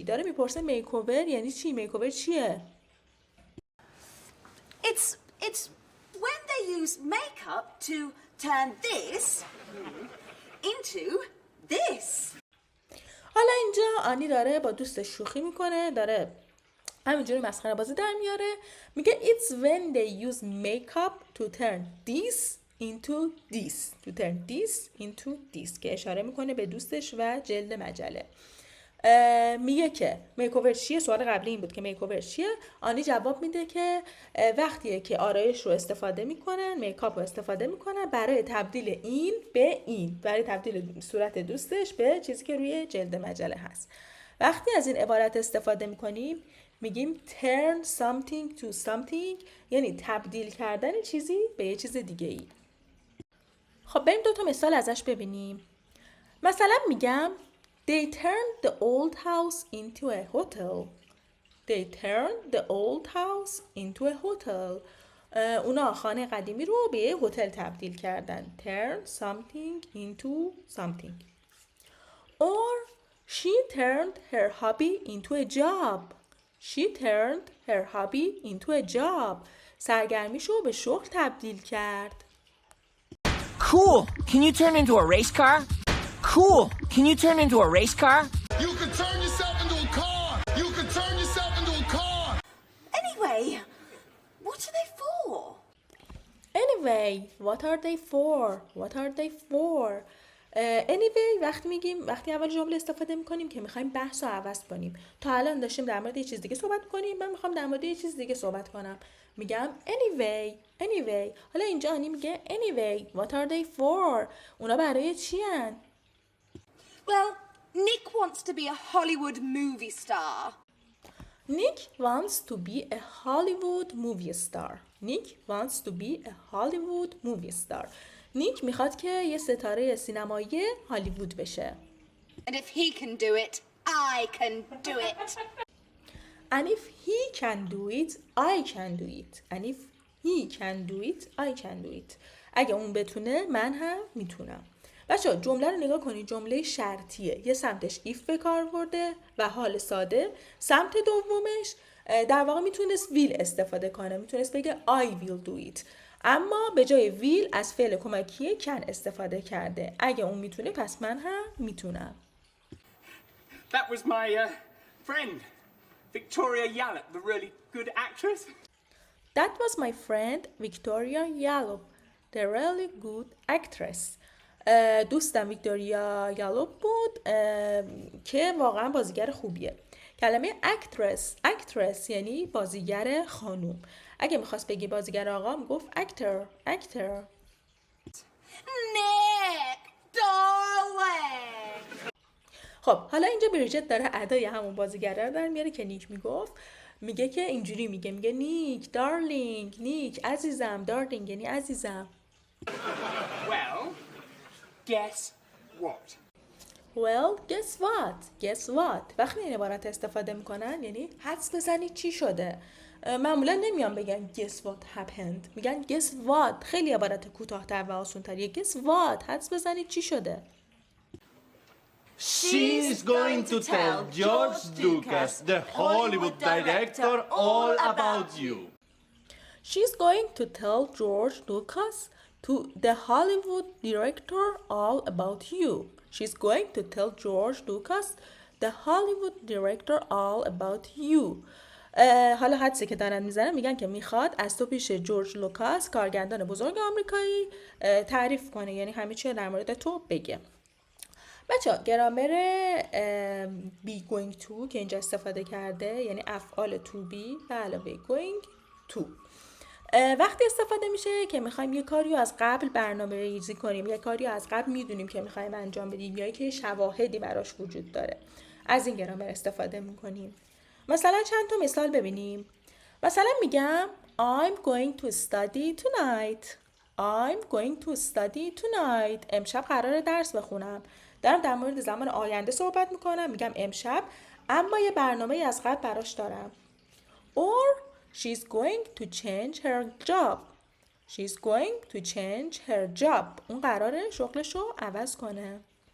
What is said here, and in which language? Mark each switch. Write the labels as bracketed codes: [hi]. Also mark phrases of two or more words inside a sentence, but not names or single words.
[fa] داره میپرسه میکوور یعنی چی؟ میکوور چیه؟ [en] It's when they use makeup to turn this into this. [fa] حالا اینجا آنی داره با دوستش شوخی میکنه، داره همینجوری مسخره بازی در میاره، میگه [en] it's when they use makeup to turn this into this. To turn this into this [fa] که اشاره میکنه به دوستش و جلد مجله. میگه که میکوور چیه؟ سوال قبلی این بود که میکوور چیه؟ آنی جواب میده که وقتیه که آرایش رو استفاده میکنن، میکاپ رو استفاده میکنن برای تبدیل این به این، برای تبدیل صورت دوستش به چیزی که روی جلد مجله هست. وقتی از این عبارت استفاده میکنیم میگیم [en] turn something to something، [fa] یعنی تبدیل کردن چیزی به یه چیز دیگه ای. خب بریم 2 تا مثال ازش ببینیم. مثلا میگم [en] They turned the old house into a hotel. They turned the old house into a hotel. [fa] اونا خانه قدیمی رو به یه هتل تبدیل کردن. [en] Turn something into something. Or she turned her hobby into a job. She turned her hobby into a job. [fa] سرگرمیشو به شغل تبدیل کرد. [en] Cool. Can you turn into a race car? Cool. Can you turn into a race car? You can turn yourself into a car. You can turn yourself into a car. Anyway, what are they for? Anyway, what are they for? What are they for? [fa] Anyway وقتی اول جمله استفاده میکنیم که میخوایم بحث رو عوض کنیم. تا الان داشتیم در مورد یه چیز دیگه صحبت کنیم، من میخوام در مورد یه چیز دیگه صحبت کنم. میگم anyway. حالا اینجا آنی میگه [en] anyway, what are they for? [fa] اونا برای چی هن؟ [en] Well, Nick wants to be a Hollywood movie star. Nick wants to be a Hollywood movie star. Nick wants to be a Hollywood movie star. نیک میخواد که یه ستاره سینمایی هالیوود بشه. And if he can do it, I can do it. And if he can do it, I can do it. And if he can do it, I can do it. [fa] اگه اون بتونه من هم میتونم. بچه‌ها جمله رو نگاه کنید، جمله شرطیه. یه سمتش if به کار برده و حال ساده. سمت دومش در واقع میتونست will استفاده کنه. میتونست بگه [en] I will do it. [fa] اما به جای will از فعل کمکی can استفاده کرده. اگه اون میتونه پس من هم میتونم. [en] That was my friend, Victoria Yallop, the really good actress. That was my friend Victoria Yallop, the really good actress. [fa] دوستم ویکتوریا یالوپ بود که واقعا بازیگر خوبیه. کلمه actress یعنی بازیگر خانوم. اگه میخواست بگی بازیگر آقا میگفت actor. [en] Nick, darling. [fa] خب حالا اینجا بریجت داره ادای همون بازیگره رو در میاره که نیک میگفت. میگه که اینجوری میگه نیک دارلینگ، نیک عزیزم، دارلینگ یعنی عزیزم. [en] Well, guess what? Well, guess what? [fa] وقتی این عبارت استفاده میکنن یعنی حدس بزنید چی شده. معمولا نمیان بگن [en] guess what happened. [fa] میگن [en] guess what. [fa] خیلی عبارت کوتاه‌تر و آسان‌تریه. [en] guess what. [fa] حدس بزنید چی شده. [en] She's going to tell George Lucas, the Hollywood director, all about you. She's going to tell George Lucas, to the Hollywood director, all about you. She's going to tell George Lucas, the Hollywood director, all about you. [fa] حالا حدسی که دارن میزنن میگن که میخواد از تو پیش جورج لوکاس کارگردان بزرگ آمریکایی تعریف کنه، یعنی همه چی در مورد تو بگه. بچه گرامر [en] be going to [fa] که اینجا استفاده کرده یعنی افعال [en] to be [fa] به علاوه [en] going to [fa] وقتی استفاده میشه که میخوایم یه کاری رو از قبل برنامه ریزی کنیم، یه کاری رو از قبل میدونیم که میخوایم انجام بدیم یا که شواهدی براش وجود داره، از این گرامر استفاده میکنیم. مثلا چند تا مثال ببینیم. مثلا میگم [en] I'm going to study tonight. I'm going to study tonight. [fa] امشب قراره درس بخونم. دارم در مورد زمان آینده صحبت میکنم، میگم امشب، اما یه برنامه از قبل براش دارم. [en] Or she's going to change her job. She's going to change her job. [fa] اون قراره شغلش رو عوض کنه.